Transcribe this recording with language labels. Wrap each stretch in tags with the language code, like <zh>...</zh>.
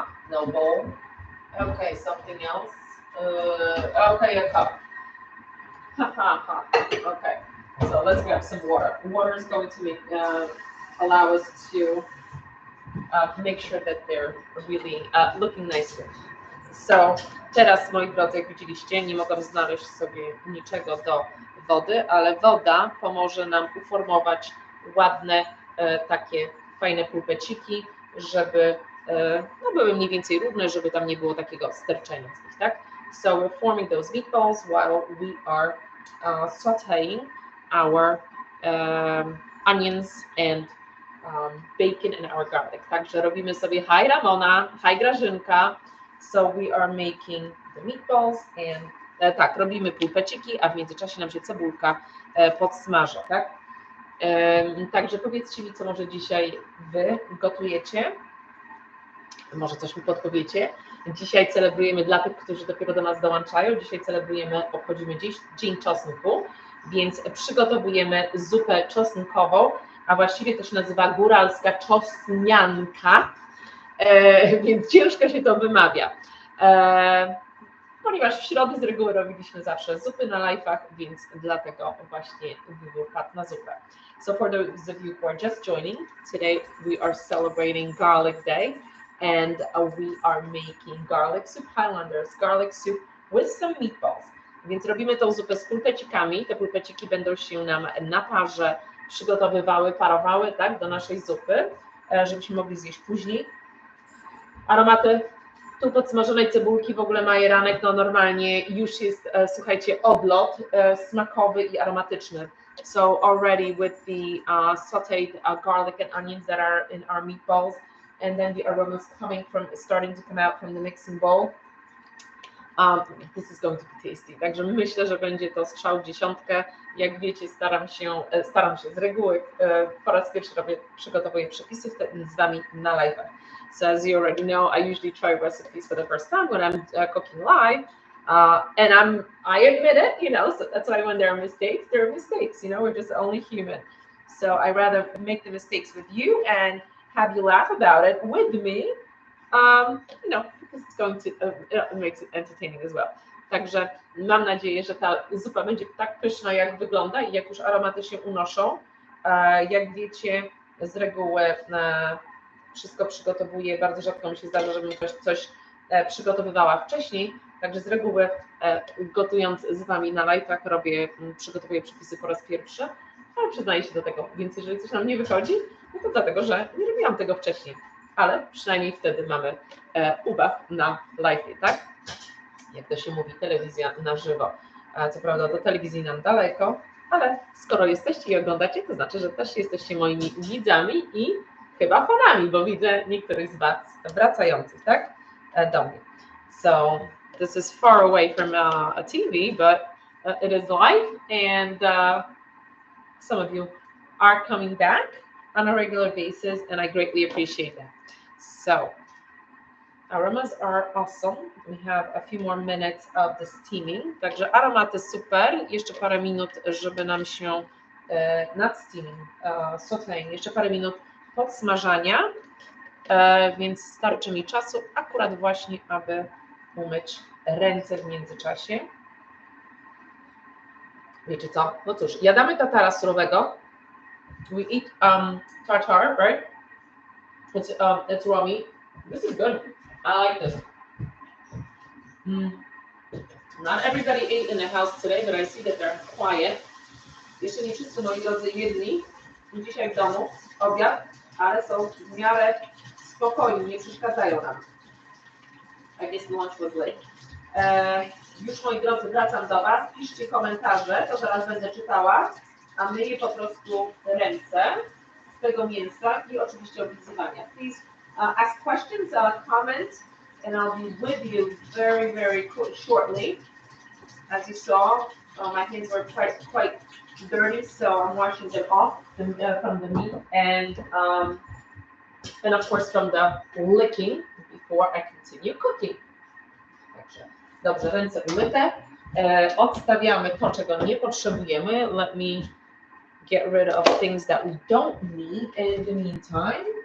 <en>No bowl. Okay, something else. Okay, a cup. Okay, so let's grab some water. Water is going to allow us to make sure that they're really looking nicely.</en> <pl>So teraz, moi drodzy, jak widzieliście, nie mogłam znaleźć sobie niczego do wody, ale woda pomoże nam uformować ładne, takie fajne pulpeciki, żeby były mniej więcej równe, żeby tam nie było takiego sterczenia z nich, tak?</pl> <en>So we're forming those meatballs while we are sauteing our onions and bacon and our garlic.</en> <pl>Także robimy sobie hi Ramona, hi Grażynka.</pl> <en>So we are making the meatballs and</en> <pl>tak, robimy pulpeciki, a w międzyczasie nam się cebulka podsmaża, tak? Także powiedzcie mi, co może dzisiaj wy gotujecie. Może coś mi podpowiecie. Dzisiaj celebrujemy, dla tych, którzy dopiero do nas dołączają, dzisiaj obchodzimy Dzień Czosnku, więc przygotowujemy zupę czosnkową, a właściwie to się nazywa góralska czosnianka, więc ciężko się to wymawia. Ponieważ w środę z reguły robiliśmy zawsze zupy na live'ach, więc dlatego właśnie wybór padł na zupę.</pl> <en>So for those of you who are just joining, today we are celebrating Garlic Day. And we are making garlic soup, Highlanders garlic soup with some meatballs.</en> <pl>Więc robimy tą zupę z pulpecikami. Te pulpeciki będą się nam na parze przygotowywały, parowały, tak, do naszej zupy, żebyśmy mogli zjeść później. Aromaty tu podsmażonej cebulki, w ogóle majeranek, no normalnie już jest, słuchajcie, odlot smakowy i aromatyczny.</pl> <en>So already with the sauteed garlic and onions that are in our meatballs, and then the aromas starting to come out from the mixing bowl. This is going to be tasty.</en> <pl>Także myślę, że będzie to strzał w dziesiątkę. Jak wiecie, staram się z reguły, po raz pierwszy przygotowuję przepisy z wami na live.</pl> <en>So as you already know, I usually try recipes for the first time when I'm cooking live. And I admit it, you know, so that's why when there are mistakes, you know, we're just only human. So I rather make the mistakes with you and have you laugh about it with me, you know, because it's going to, it makes it entertaining as well.</en> <pl>Także mam nadzieję, że ta zupa będzie tak pyszna, jak wygląda i jak już aromaty się unoszą. Jak wiecie, z reguły wszystko przygotowuję, bardzo rzadko mi się zdarza, żebym coś przygotowywała wcześniej, także z reguły gotując z wami na live'ach przygotowuję przepisy po raz pierwszy, ale przyznaję się do tego, więc jeżeli coś nam nie wychodzi, no to dlatego, że nie robiłam tego wcześniej, ale przynajmniej wtedy mamy ubaw na live'ie, tak? Jak to się mówi, telewizja na żywo. Co prawda do telewizji nam daleko, ale skoro jesteście i oglądacie, to znaczy, że też jesteście moimi widzami i chyba fanami, bo widzę niektórych z Was wracających, tak, do mnie.</pl> <en>So this is far away from a TV, but it is live, and some of you are coming back on a regular basis, and I greatly appreciate that. So aromas are awesome. We have a few more minutes of the steaming.</en> <pl>Także aromaty super. Jeszcze parę minut, żeby nam się nad steaming, sautéing, jeszcze parę minut podsmażania, więc starczy mi czasu akurat właśnie, aby umyć ręce w międzyczasie. Wiecie co? No cóż, jadamy tatara surowego.</pl> <en>We eat tartar, right? It's raw meat. This is good. I like this. Not everybody ate in the house today, but I see that they're quiet.</en> <pl>Jeszcze nie wszyscy, moi drodzy, jedli dzisiaj w domu obiad, ale są w miarę spokojni, nie przeszkadzają nam.</pl> <en>I guess lunch was late.</en> <pl>Już, moi drodzy, wracam do Was. Piszcie komentarze, to zaraz będę czytała, a myję po prostu ręce z tego mięsa i oczywiście opisywania.</pl> <en>Please ask questions, comment, and I'll be with you very, very shortly. As you saw, my hands were quite dirty, so I'm washing them off from the meat and of course from the licking before I continue cooking.</en> <pl>Także dobrze, ręce umyte. Odstawiamy to, czego nie potrzebujemy.</pl> <en>Let me get rid of things that we don't need in the meantime.</en>